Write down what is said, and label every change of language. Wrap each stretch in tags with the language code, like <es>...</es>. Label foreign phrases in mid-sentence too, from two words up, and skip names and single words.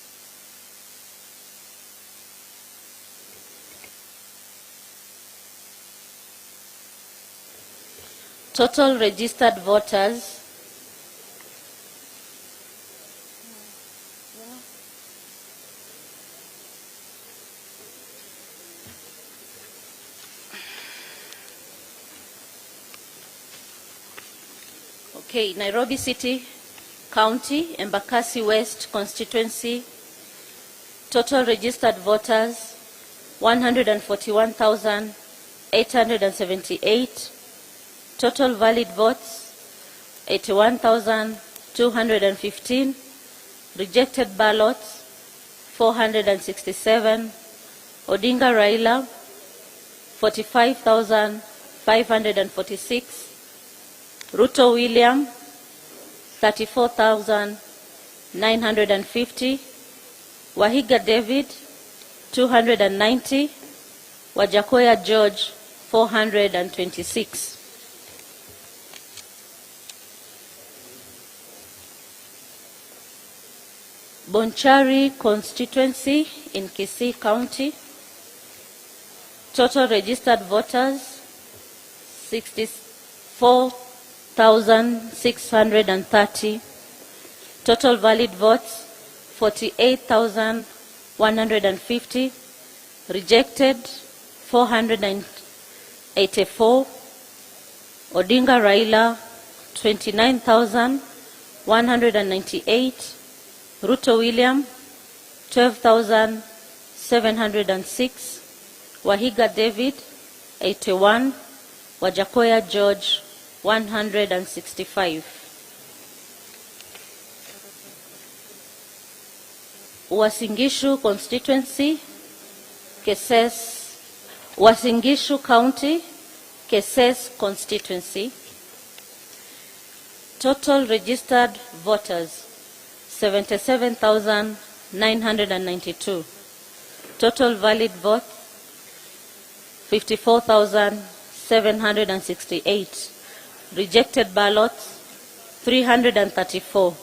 <en>Total registered voters 141,800. Nairobi City County, Embakasi West constituency, total registered voters 141,878. Total valid votes 81,215. Rejected ballots 467. Odinga Raila 45,546. Ruto William 34,950. Wahiga David 290. Wajakoya George 426. Bonchari constituency in Kisii County, total registered voters 64,630. Total valid votes 48,150. Rejected 484. Odinga Raila 29,198. Ruto William 12,706. Wahiga David 81. Wajakoya George 165. Wasingishu constituency, Wasingishu County, Keses constituency. Total registered voters 77,992. Total valid vote 54,768. Rejected ballots 334.</en>